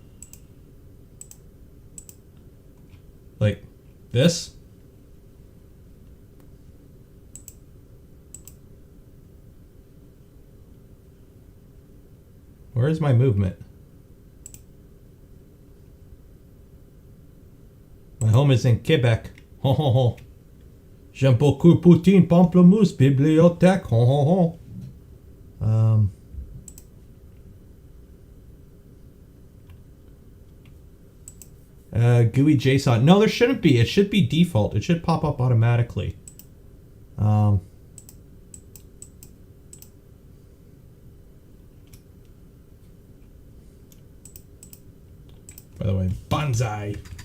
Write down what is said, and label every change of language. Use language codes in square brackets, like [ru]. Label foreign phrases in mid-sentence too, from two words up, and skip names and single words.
[en] Like this? Where is my movement? My home is in Quebec. Ho ho ho. [fr] J'aime beaucoup poutine, pamplemousse, bibliothèque. [en] Ho ho ho. GUI JSON. No, there shouldn't be. It should be default. It should pop up automatically. By the way, Bonsai.